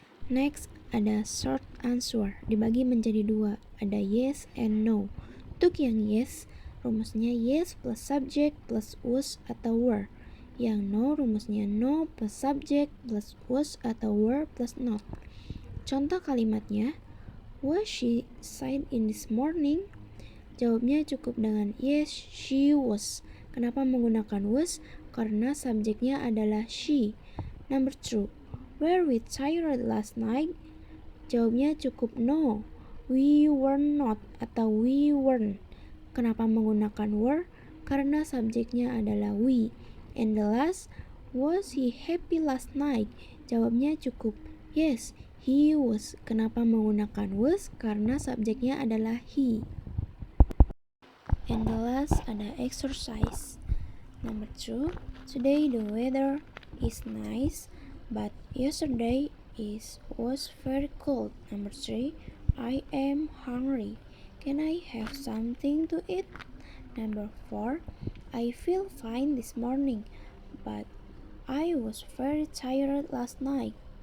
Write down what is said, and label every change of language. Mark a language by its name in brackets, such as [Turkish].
[Indonesian] Next, ada short answer, dibagi menjadi dua, ada yes and no. Untuk yang yes, rumusnya yes plus subject plus was atau were. Yang no, rumusnya no plus subject plus was atau were plus not. Contoh kalimatnya, [English] was she sick in this morning? [Indonesian] Jawabnya cukup dengan [English] yes, she was. [Indonesian] Kenapa menggunakan was? Karena subjeknya adalah she. [English] Number 2, were we tired last night? [Indonesian] Jawabnya cukup [English] no, we were not [Indonesian] atau [English] we weren't. [Indonesian] Kenapa menggunakan were? Karena subjeknya adalah we. [English] And the last, was he happy last night? [Indonesian] Jawabnya cukup [English] yes, he was. [Indonesian] Kenapa menggunakan was? Karena subjeknya adalah he. [English] And the last [Indonesian] ada [English] exercise. Number 2, today the weather is nice, but yesterday was very cold. Number 3, I am hungry. Can I have something to eat? Number 4, I feel fine this morning, but I was very tired last night.